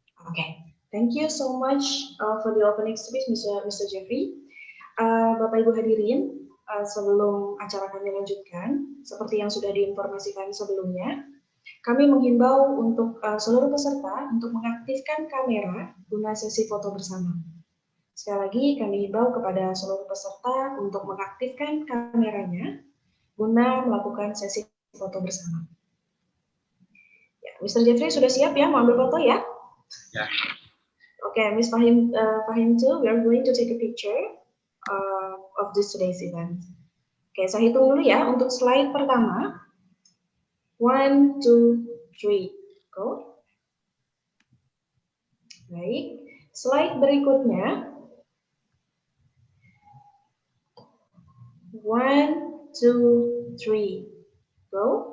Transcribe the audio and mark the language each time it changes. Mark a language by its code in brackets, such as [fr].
[en] Okay, thank you so much for the opening speech, Mr. Jefri. [id] Bapak Ibu hadirin, sebelum acara kami lanjutkan, seperti yang sudah diinformasikan sebelumnya, kami menghimbau untuk seluruh peserta untuk mengaktifkan kamera guna sesi foto bersama. Sekali lagi, kami himbau kepada seluruh peserta untuk mengaktifkan kameranya guna melakukan sesi foto bersama. Ya, Mr. Jefri sudah siap ya, mau ambil foto ya? Ya. [en] Okay, Ms. Fahim too, we are going to take a picture of this today's event. [id] Oke, saya hitung dulu ya untuk slide pertama. [en] 1, 2, 3, go. [id] Baik, slide berikutnya. [en] 1, 2, 3, go.